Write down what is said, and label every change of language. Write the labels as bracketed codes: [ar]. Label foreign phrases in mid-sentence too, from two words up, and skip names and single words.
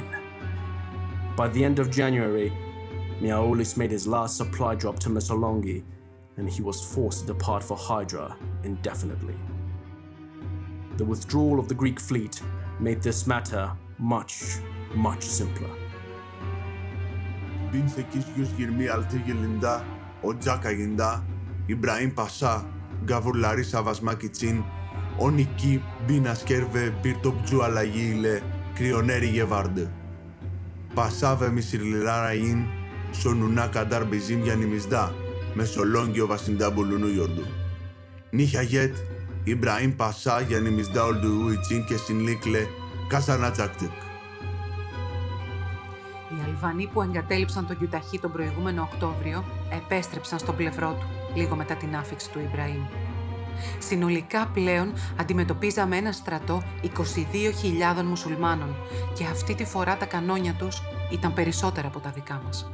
[en] By the end of January, Miaoulis made his last supply drop to Missolonghi, and he was forced to depart for Hydra indefinitely. The withdrawal of the Greek fleet made this matter much simpler. [tr] 1826 yılında Ocak ayında İbrahim Paşa gavurları savaşmak için 12 bin asker ve bir topçu alay ile Kriyoneri'ye vardı. Paşa ve Mısırlıların sonuna kadar bizim yanımızda Mesolonkio vasında bulunuyordu. Nihayet İbrahim Paşa yanımızda olduğu için kesinlikle kazanacaktık. [el] Οι Αλβανοί που εγκατέλειψαν τον Κιουταχή τον προηγούμενο Οκτώβριο επέστρεψαν στο πλευρό του, λίγο μετά την άφιξη του Ιμπραήμ. Συνολικά πλέον αντιμετωπίζαμε ένα στρατό 22.000 μουσουλμάνων και αυτή τη φορά τα κανόνια τους ήταν περισσότερα από τα δικά μας.